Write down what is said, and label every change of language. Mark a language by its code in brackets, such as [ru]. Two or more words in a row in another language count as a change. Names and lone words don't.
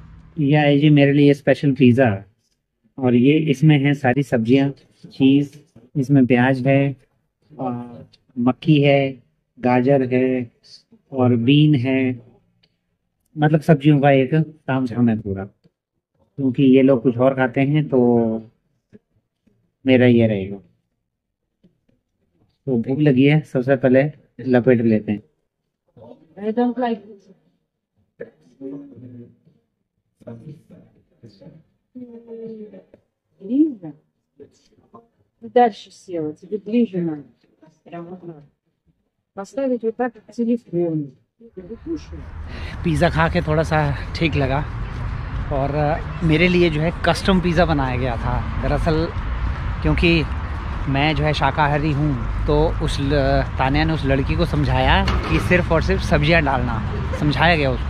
[hi] यह है जी मेरे लिए [en] special pizza. [hi] और ये इसमें है सारी सब्जियां, चीज़, इसमें प्याज है, और मक्खी है, गाजर है, और बीन है। मतलब सब्जियों का एक तामझाम है पूरा, क्योंकि ये लोग कुछ और खाते हैं तो मेरा ये रहेगा। तो भूख लगी है, सबसे पहले लपेट लेते हैं। [en] I don't like [ru] Лиза, дальше села, тебе ближе надо. Прям вот надо. Поставить вот так к телефону. Ты кушаешь. [hi] पिज़्ज़ा खा के थोड़ा सा ठीक लगा। और मेरे लिए जो है [en] custom pizza [hi] बनाया गया था दरअसल, क्योंकि मैं जो है शाकाहारी हूँ। तो तानिया ने उस लड़की को समझाया कि सिर्फ़ और सिर्फ सब्जियाँ डालना, समझाया गया उसको।